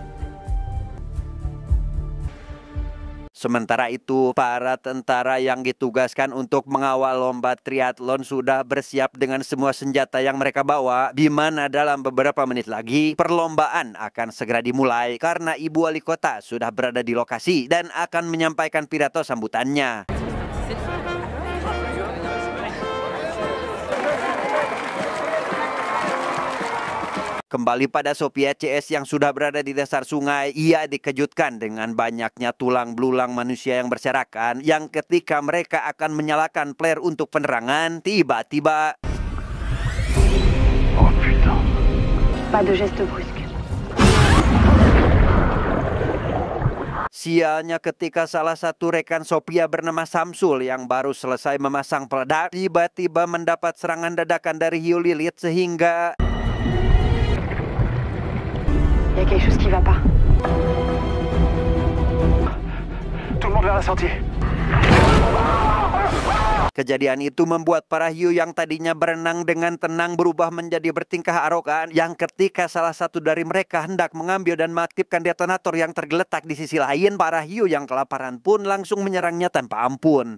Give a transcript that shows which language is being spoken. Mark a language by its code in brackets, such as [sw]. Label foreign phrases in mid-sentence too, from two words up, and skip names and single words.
[id] Sementara itu, para tentara yang ditugaskan untuk mengawal lomba triathlon sudah bersiap dengan semua senjata yang mereka bawa, di mana dalam beberapa menit lagi perlombaan akan segera dimulai karena ibu wali kota sudah berada di lokasi dan akan menyampaikan pidato sambutannya. Kembali pada Sophia CS yang sudah berada di dasar sungai, ia dikejutkan dengan banyaknya tulang belulang manusia yang berserakan yang ketika mereka akan menyalakan flare untuk penerangan, tiba-tiba [fr] Oh putain. Pas de geste brusque. [id] sialnya ketika salah satu rekan Sophia bernama Samsul yang baru selesai memasang peledak tiba-tiba mendapat serangan dadakan dari hiu Lilith sehingga [fr] Y a quelque chose qui va pas. Tout le monde vers la sortie. [id] kejadian itu membuat para hiu yang tadinya berenang dengan tenang berubah menjadi bertingkah arogan yang ketika salah satu dari mereka hendak mengambil dan mengaktifkan detonator yang tergeletak di sisi lain, para hiu yang kelaparan pun langsung menyerangnya tanpa ampun.